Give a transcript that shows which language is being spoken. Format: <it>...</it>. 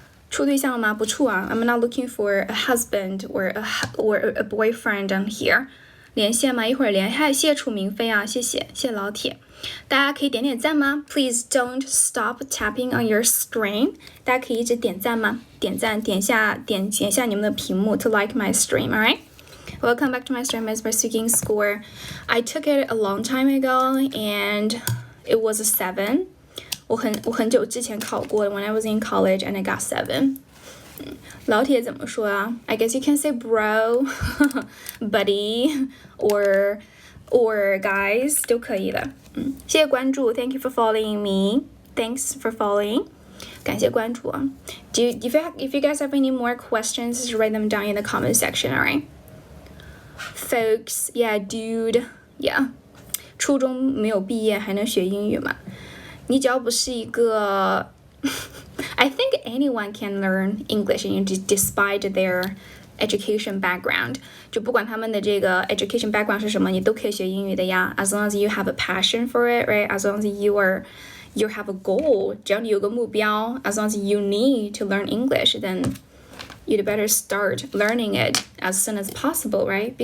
<zh>处对象吗？不处啊。</zh> <en>I'm not looking for a husband or a boyfriend on here.</en> <zh>连线吗？一会儿连。嗨，谢谢楚明飞啊，谢谢老铁。大家可以点点赞吗</zh> <en>？Please don't stop tapping on your screen。</en> <zh>大家可以一直点赞吗？点赞，点一下你们的屏幕</zh> <en>to like my stream. Alright. Welcome back to my stream. It's my speaking score. I took it a long time ago, and it was a 7.</en> <zh>我很久之前考过</zh> <en>when I was in college, and I got 7.</en> <zh>老铁怎么说啊</zh> <en>I guess you can say bro, buddy, or guys</en> <zh>都可以的。谢谢关注</zh> <en>Thank you for following me. Thanks for following.</en> <zh>感谢关注啊。</zh> <en>If you guys have any more questions, just write them down in the comment section, alright? Folks, yeah, dude, yeah.</en> <zh>初中没有毕业还能学英语吗？你只要不是一个</zh> <en>I think anyone can learn English despite their education background.</en> <zh>就不管他们的这个 education background 是什么，你都可以学英语的呀。</zh> <en>As long as you have a passion for it, right? As long as you have a goal.</en> <zh>只要你有个目标</zh> <en>as long as you need to learn English, then you'd better start learning it as soon as possible, right?</en>